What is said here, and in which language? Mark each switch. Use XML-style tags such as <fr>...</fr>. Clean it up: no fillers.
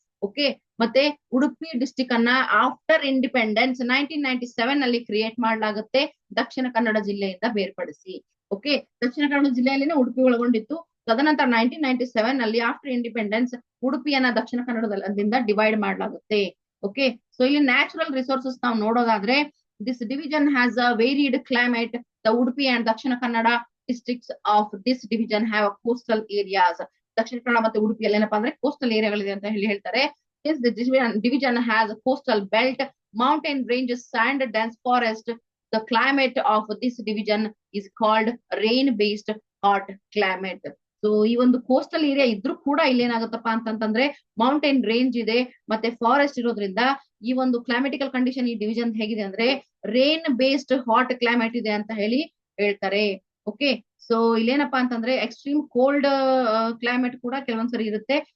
<kn>Okay, ಮತ್ತೆ Udupi district ಅನ್ನ after independence 1997 ಅಲ್ಲಿ ಕ್ರಿಯೇಟ್ ಮಾಡಲಾಗುತ್ತೆ, ದಕ್ಷಿಣ ಕನ್ನಡ ಜಿಲ್ಲೆಯಿಂದ ಬೇರ್ಪಡಿಸಿ. ಓಕೆ, ದಕ್ಷಿಣ ಕನ್ನಡ ಜಿಲ್ಲೆಯಲ್ಲಿನೇ ಉಡುಪಿ ಒಳಗೊಂಡಿತ್ತು. ತದನಂತರ 1997 ಅಲ್ಲಿ ಆಫ್ಟರ್ ಇಂಡಿಪೆಂಡೆನ್ಸ್ ಉಡುಪಿಯನ್ನ ದಕ್ಷಿಣ ಕನ್ನಡದಿಂದ ಡಿವೈಡ್ ಮಾಡಲಾಗುತ್ತೆ. ಓಕೆ, ಸೊ ಇಲ್ಲಿ ನ್ಯಾಚುರಲ್ ರಿಸೋರ್ಸಸ್ ನಾವು ನೋಡೋದಾದ್ರೆ</kn> <en>This division has a varied climate. The Udupi and Dakshina Kannada districts of this division have coastal areas.</en> <kn>Dakshina Kannada ಮತ್ತೆ ಉಡುಪಿಯಲ್ಲಿ ಏನಪ್ಪಾ ಅಂದ್ರೆ ಕೋಸ್ಟಲ್ ಏರಿಯಾಗಳಿದೆ ಅಂತ ಹೇಳಿ ಹೇಳ್ತಾರೆ.</kn> <en>This division has a coastal belt, mountain ranges, sand, dense forest. The climate of this division is called rain-based hot climate.</en> <kn>So ಈ ಒಂದು coastal area ಇದ್ರೂ ಕೂಡ ಇಲ್ಲಿ ಏನಾಗುತ್ತಪ್ಪ ಅಂತಂದ್ರೆ ಮೌಂಟೇನ್ ರೇಂಜ್ ಇದೆ ಮತ್ತೆ ಫಾರೆಸ್ಟ್ ಇರೋದ್ರಿಂದ ಈ ಒಂದು ಕ್ಲೈಮೆಟಿಕಲ್ ಕಂಡೀಷನ್ ಈ ಡಿವಿಷನ್ ಹೇಗಿದೆ ಅಂದ್ರೆ ರೇನ್ ಬೇಸ್ಡ್ ಹಾಟ್ ಕ್ಲೈಮೇಟ್ ಇದೆ ಅಂತ ಹೇಳಿ ಹೇಳ್ತಾರೆ. ಓಕೆ, ಸೊ ಇಲ್ಲೇನಪ್ಪಾ ಅಂತಂದ್ರೆ ಎಕ್ಸ್ಟ್ರೀಮ್ ಕೋಲ್ಡ್ ಕ್ಲೈಮೇಟ್ ಕೂಡ ಕೆಲವೊಂದ್ಸರಿ ಇರುತ್ತೆ.</kn>